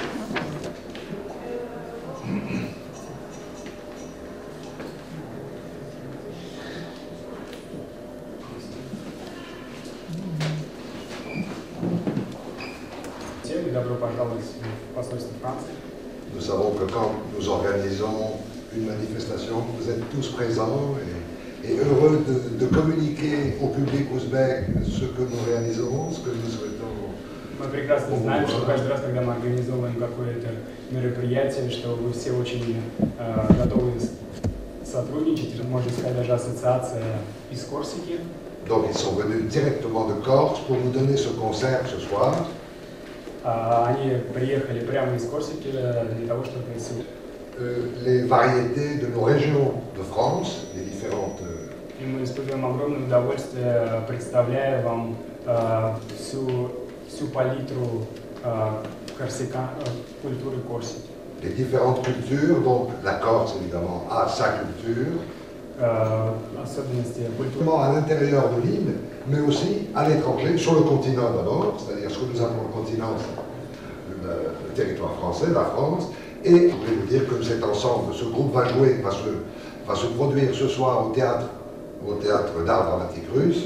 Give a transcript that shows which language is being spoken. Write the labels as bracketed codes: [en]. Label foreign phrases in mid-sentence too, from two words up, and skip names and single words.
[ru] Добро пожаловать в посольство Франции. [fr] Nous savons que quand nous organisons une manifestation, vous êtes tous présents et heureux de communiquer au public ouzbek ce que nous réalisons, ce que nous souhaitons. [ru] Мы прекрасно знаем, что каждый раз, когда мы организовываем какое-то мероприятие, что вы все очень готовы сотрудничать, можно сказать, даже ассоциация из Корсики. [fr] Donc ils sont venus directement de Corse pour nous donner ce concert ce soir. [ru] Они приехали прямо из Корсики для того, чтобы [fr] les variétés de nos régions de France, les différentes. [ru] И мы испытываем огромное удовольствие, представляя вам всю палитру культуры Корсики. [fr] Les différentes cultures, donc la Corse évidemment a sa culture. [ru] Особенности культуры. [fr] À l'intérieur de l'île, mais aussi à l'étranger, sur le continent d'abord, c'est-à-dire ce que nous appelons le continent, le territoire français, la France. Et je voulais vous dire que cet ensemble, ce groupe va jouer, va se produire ce soir au théâtre d'art dramatique russe.